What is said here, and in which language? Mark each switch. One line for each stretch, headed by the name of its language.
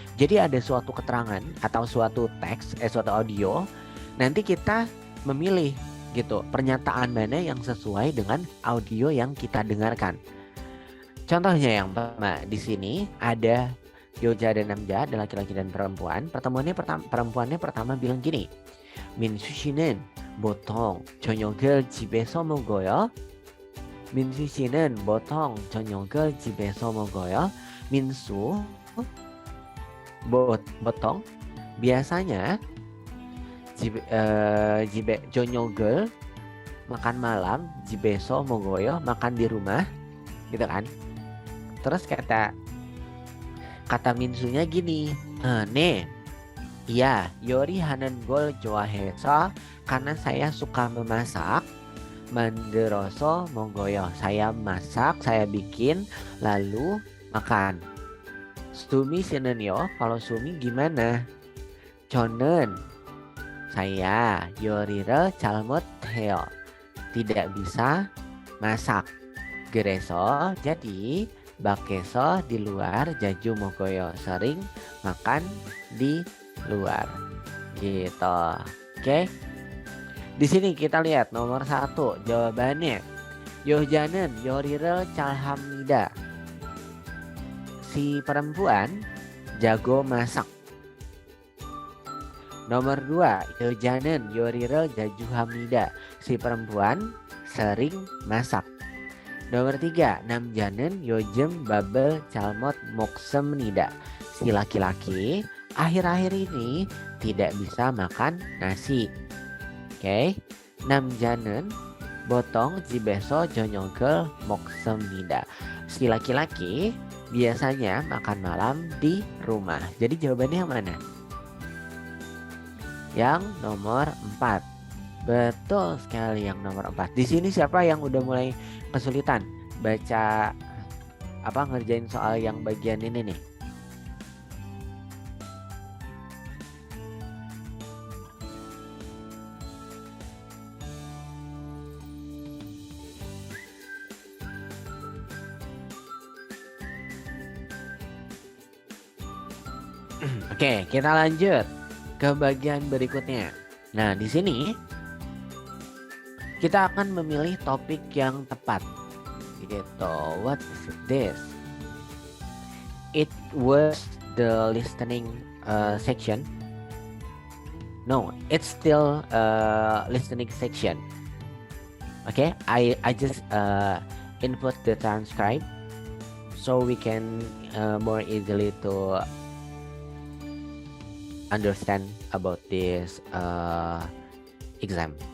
Indonesian: Jadi ada suatu keterangan atau suatu teks, suatu audio, nanti kita memilih gitu pernyataan mana yang sesuai dengan audio yang kita dengarkan. Contohnya yang pertama di sini ada Yoja dan Namja, ada laki-laki dan perempuan. Perempuannya pertama bilang gini,
Korean: 민수 씨는 보통 저녁을 집에서 먹어요. 민수 씨는 보통 저녁을 집에서 먹어요. 민수 보통
Indonesian: biasanya
Korean: 집에 저녁을
Indonesian: makan malam,
Korean: 집에서 먹어요
Indonesian: makan di rumah, gitu kan. Terus kata Minsunya gini,
Korean: 네,
Indonesian: iya,
Korean: 요리하는 걸 좋아해서
Indonesian: karena saya suka memasak.
Korean: 만들어서 먹어요.
Indonesian: Saya masak, saya bikin, lalu makan. Sumi sinenyo, kalau Sumi gimana?
Korean: 저는
Indonesian: saya
Korean: 요리를 잘못해요.
Indonesian: Tidak bisa masak.
Korean: 그래서
Indonesian: jadi
Korean: 밖에서
Indonesian: di luar
Korean: 자주 먹어요.
Indonesian: Sering makan di luar. Gitu. Oke. Di sini kita lihat nomor 1 jawabannya. Yojanen
Korean: 요리를 잘합니다.
Indonesian: Si perempuan jago masak. Nomor 2
Korean: Yojanen 요리를 자주 합니다.
Indonesian: Si perempuan sering masak. Nomor 3
Korean: 남자는 요즘 밥을 잘못 먹습니다.
Indonesian: Si laki-laki akhir-akhir ini tidak bisa makan nasi. Oke,
Korean: 남자는 보통 집에서 저녁을 먹습니다.
Indonesian: Si laki-laki biasanya makan malam di rumah. Jadi jawabannya yang mana? Yang nomor 4. Betul sekali, yang nomor 4. Di sini siapa yang udah mulai kesulitan baca ngerjain soal yang bagian ini nih? Oke, kita lanjut ke bagian berikutnya. Nah, di sini kita akan memilih topik yang tepat. Gitu.
English: What is this? It was the listening section. No, it's still listening section. Okay, I just input the transcribe so we can more easily to understand about this exam.